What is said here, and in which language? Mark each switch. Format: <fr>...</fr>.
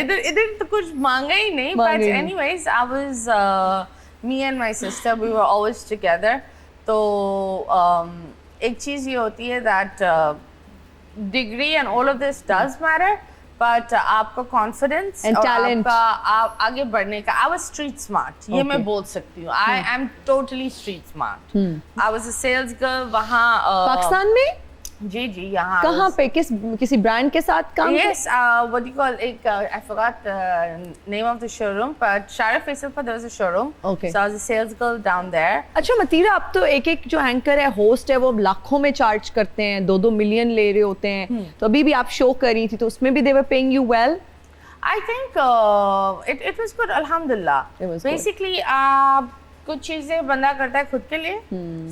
<hi>इधर तो कुछ मांगा ही नहीं,</hi> <en>but anyways I was me and my sister, we were always together.</en> <hi>तो एक चीज ये होती है</hi> <en>that degree and all of this does matter, but</en> <hi>आपका</hi> <en>confidence and</en> <hi>और</hi> <en>talent,</en> <hi>आपका आगे बढ़ने का,</hi> <en>I was street smart,</en> <hi>ये मैं बोल सकती हूँ।</hi> <en>I am totally street smart. I was a sales girl</en> <hi>वहाँ पाकिस्तान में? जी यहाँ कहाँ पे? किसी ब्रांड के साथ काम?</hi> <en>Yes, what do you call it? I forgot the name of the showroom, but Shara Faisal पर there was a showroom. Okay. So I was a sales girl down there.</en> <hi>अच्छा मतीरा, अब तो एक जो एंकर है, होस्ट है, वो लाखों में चार्ज करते हैं, 2-2 मिलियन ले रहे होते हैं। तो अभी भी आप शो कर रही थी, तो उसमें भी</hi> <en>they were paying you well? I think it was good, alhamdulillah. It was good.</en> <hi>Basically, कुछ चीजें बंदा करता है खुद के लिए.</hi>